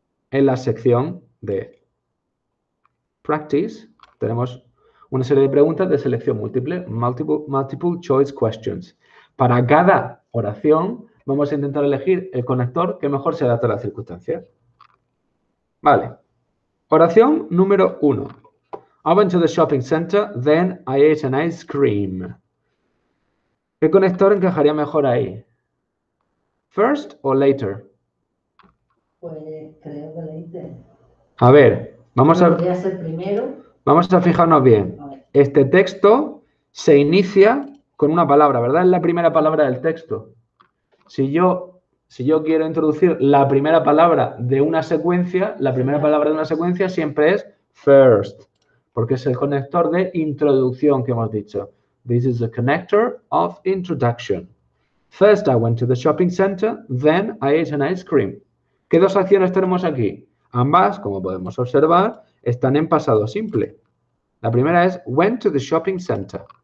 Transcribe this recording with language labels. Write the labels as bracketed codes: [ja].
[es] En la sección de Practice tenemos una serie de preguntas de selección múltiple, [en] multiple choice questions. [es] Para cada oración vamos a intentar elegir el conector que mejor se adapte a las circunstancias. Vale. Oración número 1. [en] I went to the shopping center, then I ate an ice cream. [es] ¿Qué conector encajaría mejor ahí? First o later? Pues creo que leíste. A ver, vamos Podría ser primero. a fijarnos bien. A ver. Este texto se inicia con una palabra, ¿verdad? Es la primera palabra del texto. Si yo quiero introducir la primera palabra de una secuencia, la primera palabra de una secuencia siempre es first, porque es el conector de introducción que hemos dicho. [en] This is the connector of introduction. First I went to the shopping center, then I ate an ice cream. [es] ¿Qué dos acciones tenemos aquí? Ambas, como podemos observar, están en pasado simple. La primera es [en] went to the shopping center.